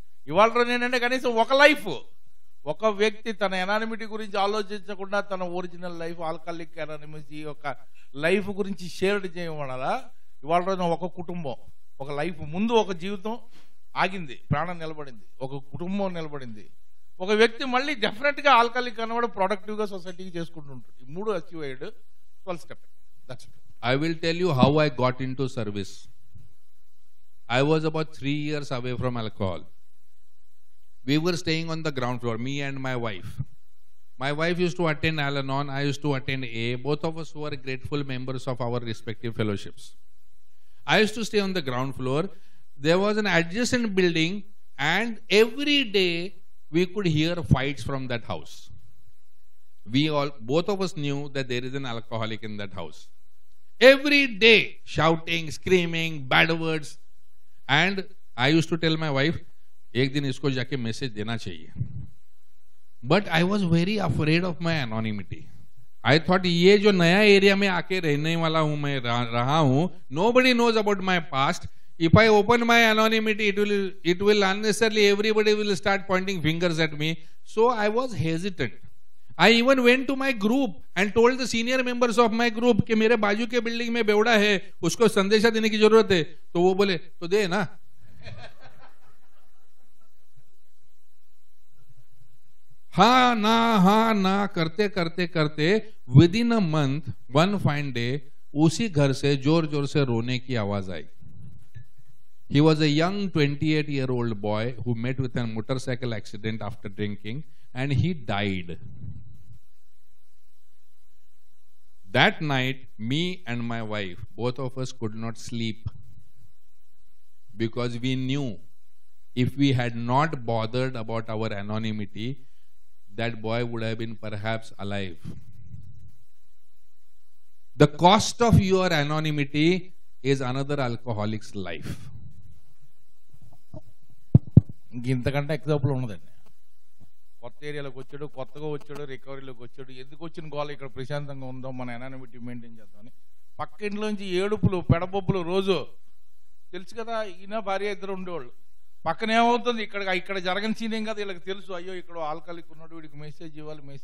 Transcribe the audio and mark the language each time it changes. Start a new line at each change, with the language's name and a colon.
Telugu: ఇవాళ రోజు ఏంటంటే కనీసం ఒక లైఫ్, ఒక వ్యక్తి తన ఎనానిమిటీ గురించి ఆలోచించకుండా తన ఒరిజినల్ లైఫ్, ఆల్కహాలిక్ ఎనానిమసీ ఒక లైఫ్ గురించి షేర్డ్ చేయడం వల్ల ఇవాళ రోజున ఒక కుటుంబం, ఒక లైఫ్, ముందు ఒక జీవితం ఆగింది, ప్రాణం నిలబడింది, ఒక కుటుంబం నిలబడింది, ఒక వ్యక్తి మళ్ళీ డెఫినెట్ గా ఆల్కహాలిక్ అన్నవాడు ప్రొడక్టివ్ గా సొసైటీకి చేసుకుంటుంటాడు. ఈ మూడు అచీవ్ అయ్యాడు.
English: 12 step. That's it. I will tell you how I got into service. I was about 3 years away from alcohol. We were staying on the ground floor, me and my wife. My wife used to attend Al-Anon, I used to attend AA. Both of us were grateful members of our respective fellowships. I used to stay on the ground floor. There was an adjacent building, and every day we could hear fights from that house. Both of us knew that there is an alcoholic in that house. Every day, shouting, screaming, bad words. And I used to tell my wife,
Hindi: एक दिन इसको जाके message देना चाहिए.
English: But I was very afraid of my anonymity. I thought
Hindi: ये जो नया area में आके रहने वाला हूँ मैं रहा हूँ,
English: nobody knows about my past. If I open my anonymity, it will unnecessarily, everybody will start pointing fingers at me. So I was hesitant. I even went to my group and told the senior members of my group
Hindi: कि मेरे बाजू के building में बेवड़ा है, उसको संदेशा देने की जरूरत है. तो वो बोले तो दे ना. हाँ ना करते करते करते
English: with in a month, one fine day,
Hindi: उसी घर से जोर जोर से रोने की आवाज आई.
English: He was a young 28-year-old boy who met with a motorcycle accident after drinking, and he died. That night, me and my wife, both of us could not sleep, because we knew if we had not bothered about our anonymity, that boy would have been perhaps alive. The cost of your anonymity is another alcoholic's life.
Telugu: ఇంతకంటే example ఉన్నదండి. కొత్త ఏరియాలోకి వచ్చాడు, కొత్తగా వచ్చాడు, రికవరీలోకి వచ్చాడు, ఎందుకు వచ్చిన గోళ ఇక్కడ ప్రశాంతంగా ఉందో, మన ఎనానిమిటీ మెయింటైన్ చేద్దామని పక్క ఇంట్లోంచి ఏడుపులు, పెడబొబ్బులు రోజు. తెలుసు కదా, ఈయన భార్య ఇద్దరు ఉండేవాళ్ళు. పక్కన ఏమవుతుంది, ఇక్కడ జరగని సీన్ ఏం కదా, వీళ్ళకి తెలుసు, అయ్యో ఇక్కడ ఆల్కహాలిక్ ఉన్నాడు, వీడికి మెసేజ్ ఇవ్వాలి.